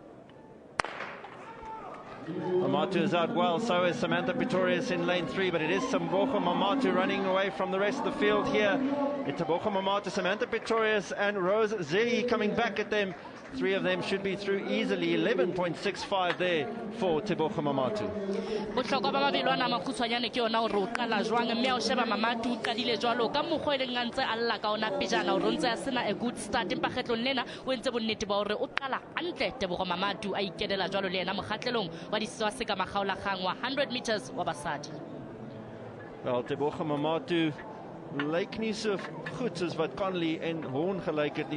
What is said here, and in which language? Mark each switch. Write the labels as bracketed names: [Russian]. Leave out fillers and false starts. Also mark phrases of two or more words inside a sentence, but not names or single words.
[English] Mamatu is out well, so is Samantha Pretorius in lane 3, but it is Tebogo Mamatu running away from the rest of the field here. It's Tebogo Mamatu, Samantha Pretorius and Rose Zehi coming back at them. Three of them should be through easily. 11.65 there for Tebogo Mamatu. [Southern Sotho] Bohlokwa ba mabelo ana makgutshwanyane ke yona hore o qala jwang mme o sheba Mamatu o qadile jwalo ka mokgwa le ngantse a lla ka ona pejana hore ntse a sena [English] a good start [Southern Sotho] empa kgetlong lena o entse bonnete ba hore o qala hantle Tebogo Mamatu a ikedela jwalo le yena mokgatlelong wa diswa se ka makgaola kgang wa 100 meters wa basadi. [Afrikaans] Wel, Tebogo Mamatu lyk nie so goed soos wat Conley en Horn gelyk het nie.